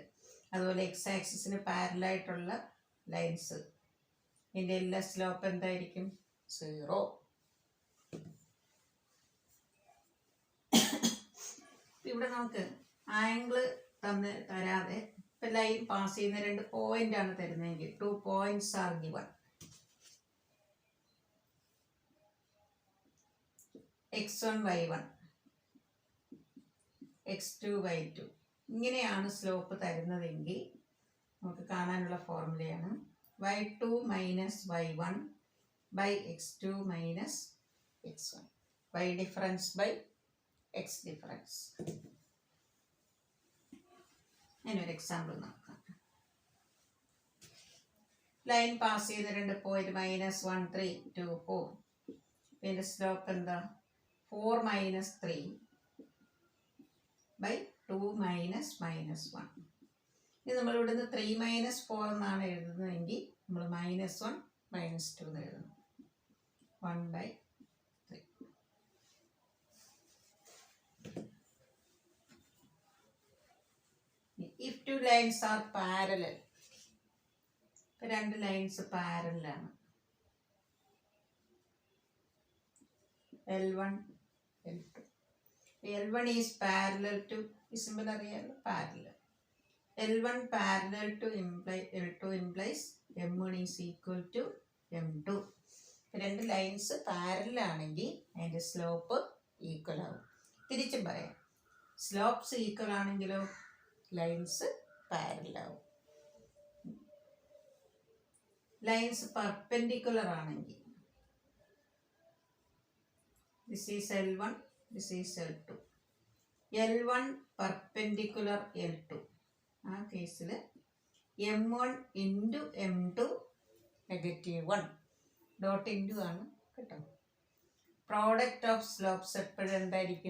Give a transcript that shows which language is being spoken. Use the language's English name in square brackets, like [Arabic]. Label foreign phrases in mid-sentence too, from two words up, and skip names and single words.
[Malayalam] അതുപോലെ എക്സ് ആക്സിസിന് പാരലായിട്ടുള്ള ലൈൻസ് ഇതിൻ്റെ എല്ലാ സ്ലോപ്പ് എന്തായിരിക്കും? 0. ഇവിടെ നമുക്ക് ആംഗിള് തരാതെ ഇപ്പം ലൈൻ പാസ് ചെയ്യുന്ന 2 പോയിൻ്റാണ് തരുന്നതെങ്കിൽ 2 [English] points are given. [Malayalam] x1 y1 x2 y2 ഇങ്ങനെയാണ് സ്ലോപ്പ് തരുന്നതെങ്കിൽ നമുക്ക് കാണാനുള്ള ഫോർമുലയാണ് [English] y2 minus y1 by x2 minus x1. y difference by x difference. [Malayalam] അതിനൊരു എക്സാമ്പിൾ നോക്കാം. ലൈൻ പാസ് ചെയ്ത 2 പോയിന്റ് -1 3 2 4. ഇതിൻ്റെ സ്ലോപ്പ് എന്താ? [English] 4 minus 3 by 2 minus -1. [Malayalam] ഇത് നമ്മൾ ഇവിടുന്ന് [English] 3 minus 4 [Malayalam] എന്നാണ് എഴുതുന്നതെങ്കിൽ നമ്മൾ -1 -2 എന്ന് എഴുതണം. 1/3. [English] If 2 lines are parallel, [Malayalam] ഇപ്പോൾ 2 ലൈൻസ് പാരലാണ്, L1 L2. [English] L1 is parallel to, [Malayalam] ഈ സിമ്പിൾ അറിയാമല്ലോ, പാരലൽ. [English] L1 parallel to L2 implies M1 is equal to M2. [Malayalam] 2 ലൈൻസ് പാരലാണെങ്കിൽ അതിൻ്റെ [English] slope equal [Malayalam] ആവും. തിരിച്ചും പറയാം, സ്ലോപ്സ് ഈക്വൽ ആണെങ്കിലോ ലൈൻസ് പാരലാവും. [English] lines perpendicular [Malayalam] ആണെങ്കിൽ [English] this is L1, this is L2. L1 perpendicular L2. [Malayalam] ആ കേസിൽ [English] M1 into M2 [Malayalam] -1 ഡോട്ട് ഇൻറ്റു ആണ് കേട്ടോ. [English] product of slopes [Malayalam] എപ്പോഴും എന്തായിരിക്കും?